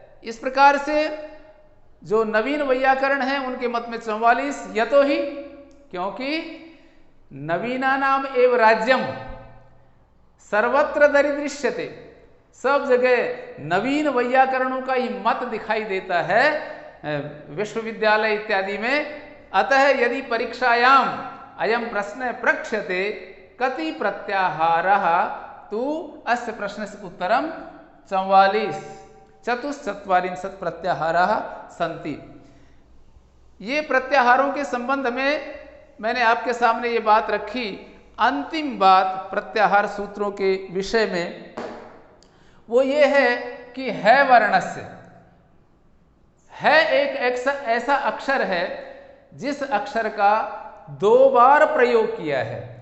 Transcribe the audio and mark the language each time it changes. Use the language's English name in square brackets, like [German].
[Hindi] इस प्रकार से जो नवीन वैयाकरण है उनके मत में 44, [Sanskrit] यतो ही [Hindi] क्योंकि [Sanskrit] नवीना नाम एव राज्यम सर्वत्र दरिदृश्यते, [Hindi] सब जगह नवीन वैयाकरणों का ही मत दिखाई देता है विश्वविद्यालय इत्यादि में। [Sanskrit] अतः यदि परीक्षायाम अयम प्रश्न प्रक्ष्यते कति प्रत्याहारः तु अस्य प्रश्नस्य उत्तरम 44 प्रत्याहारः सन्ति। [Hindi] ये प्रत्याहारों के संबंध में मैंने आपके सामने ये बात रखी। अंतिम बात प्रत्याहार सूत्रों के विषय में वो ये है कि है वर्णस्य, है एक ऐसा अक्षर है जिस अक्षर का 2 बार प्रयोग किया है।